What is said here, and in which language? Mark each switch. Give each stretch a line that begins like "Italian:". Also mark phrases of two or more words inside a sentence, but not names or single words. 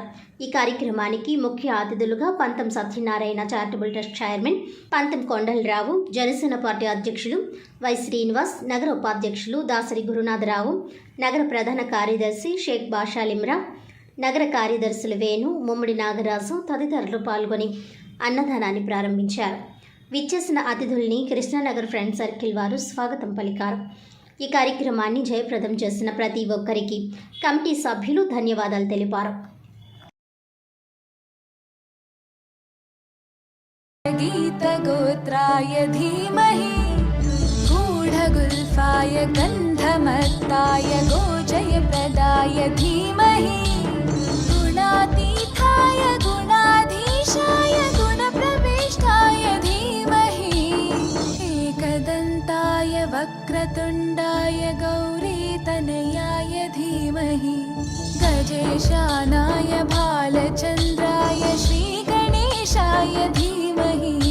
Telugu: ఈ కార్యక్రమానికి ముఖ్య అతిథులుగా పంతం సత్యనారాయణ చారిటబుల్ ట్రస్ట్ చైర్మన్ పంతం కొండలరావు, జనసేన పార్టీ అధ్యక్షులు వై శ్రీనివాస్, నగర ఉపాధ్యక్షులు దాసరి గురునాథరావు, నగర ప్రధాన కార్యదర్శి షేక్ బాషాలిమ్రా, నగర కార్యదర్శులు వేణు, ముమ్మడి నాగరాజు తదితరులు పాల్గొని అన్నదానాన్ని ప్రారంభించారు. విచ్చేసిన అతిథుల్ని కృష్ణానగర్ ఫ్రెండ్ సర్కిల్ వారు స్వాగతం పలికారు. ఈ కార్యక్రమాన్ని జయప్రదం చేసిన ప్రతి ఒక్కరికి కమిటీ సభ్యులు ధన్యవాదాలు తెలిపారు.
Sanskrit: गीतगोत्राय धीमहि गूढगुल्फाय गन्धमत्ताय गोजयप्रदाय धीमहि गुणातीताय गुणाधीशाय गुणप्रविष्टाय धीमहि एकदन्ताय वक्रतुण्डाय गौरीतनयाय धीमहि गजेशानाय भालचन्द्राय श्रीगणेशाय धीमहि